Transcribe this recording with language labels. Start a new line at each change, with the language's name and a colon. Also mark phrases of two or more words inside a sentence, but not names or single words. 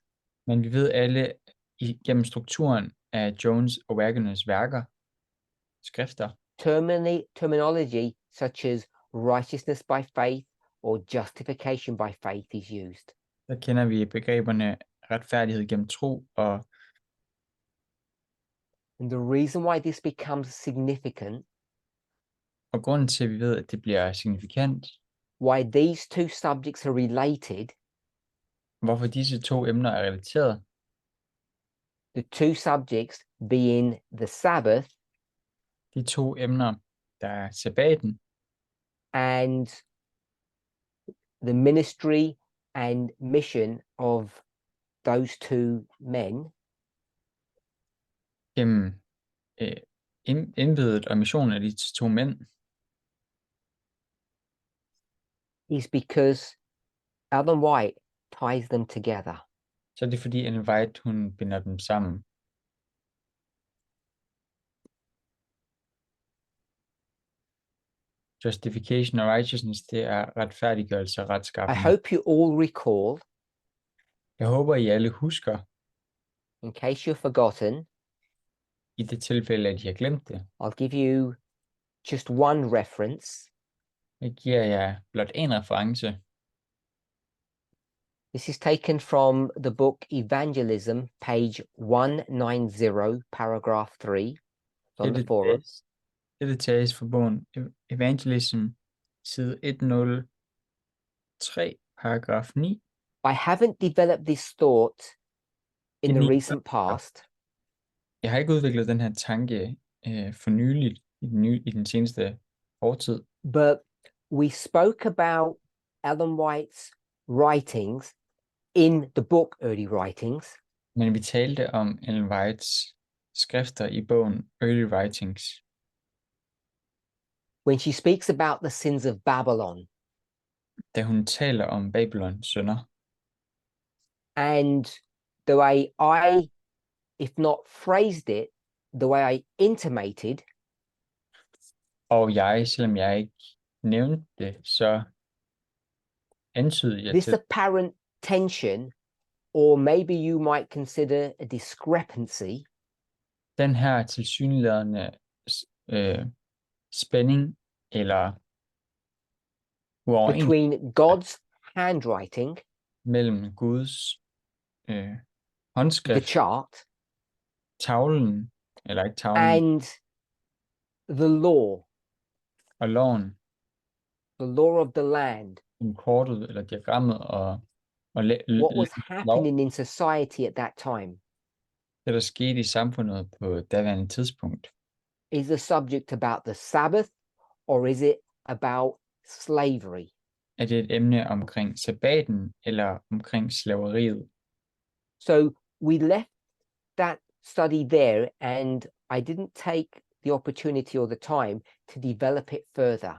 Danish: Men vi ved alle gennem strukturen af Jones og Wagners værker, skrifter,
English: terminology such as righteousness by faith or justification by faith is used.
Danish: der kender vi begreberne retfærdighed gennem tro, og
English: And the reason why this becomes significant,
Danish: grunden til, at vi ved, at det bliver signifikant,
English: why these two subjects are related,
Danish: hvorfor disse to emner er relateret,
English: the two subjects being the Sabbath
Danish: de to emner, der er sabbaten
English: and the ministry and mission of those two men,
Danish: gennem embedet og missionen af de to mænd,
English: is because Ellen White ties them together.
Danish: så er det fordi Ellen White, hun binder dem sammen. Justification og righteousness, det er retfærdiggørelse og
English: I
Danish: retskaffelse.
English: hope you all recall,
Danish: Jeg håber, I alle husker,
English: in case you've forgotten,
Danish: i det tilfælde, at I har glemt det.
English: I'll give you just one reference.
Danish: Jeg giver jer blot en reference.
English: This is taken from the book Evangelism, page 190, paragraph 3. It's on the forum.
Danish: Dette tages fra bogen Evangelism, side 103, paragraf 9.
English: I haven't developed this thought in the Ini- recent past,
Danish: Jeg har ikke udviklet den her tanke for nyligt i den seneste fortid,
English: but we spoke about Ellen White's writings in the book Early Writings,
Danish: men vi talte om Ellen Whites skrifter i bogen Early Writings,
English: when she speaks about the sins of Babylon.
Danish: da hun taler om Babylons synder.
English: And the way I, if not phrased it, the way I intimated,
Danish: Og jeg, selvom jeg ikke nævnte det, så antydede jeg
English: this
Danish: til
English: apparent tension, or maybe you might consider a discrepancy
Danish: den her tilsyneladende spænding eller uoverensstemmelse
English: between God's handwriting,
Danish: mellem Guds
English: the
Danish: håndskrift,
English: chart,
Danish: tavlen, eller ikke tavlen,
English: and the law
Danish: og loven,
English: of the land,
Danish: kortet eller diagrammet og
English: what was happening in society at that time.
Danish: det, der skete i samfundet på daværende tidspunkt.
English: Is the subject about the Sabbath, or is it about slavery?
Danish: Er det et emne omkring sabbaten eller omkring slaveriet?
English: So we left that study there, and I didn't take the opportunity or the time to develop it further.